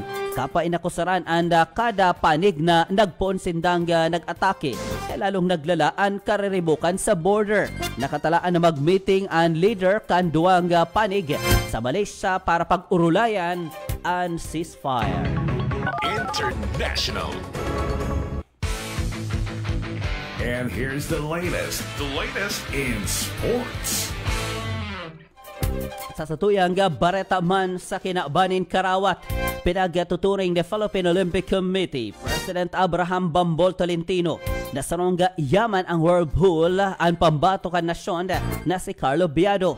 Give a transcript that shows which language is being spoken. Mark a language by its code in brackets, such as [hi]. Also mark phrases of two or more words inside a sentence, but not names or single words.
[bik] Kapa inakusaran ang kada panig na nagpoon sindang nag-atake lalong naglalaan kariribukan sa border. Nakatalaan na mag-meeting ang leader kan duwang panig sa Malaysia para pag-urulayan ang ceasefire. International. [en] And here's the latest in sports. [bik] Sa satuyang bareta man sa kinabanin Karawat, pinagtuturing ni Philippine Olympic Committee President Abraham Bambol Tolentino na sarongga yaman ang World Pool ang pambato kan nasyon na si Carlo Biado.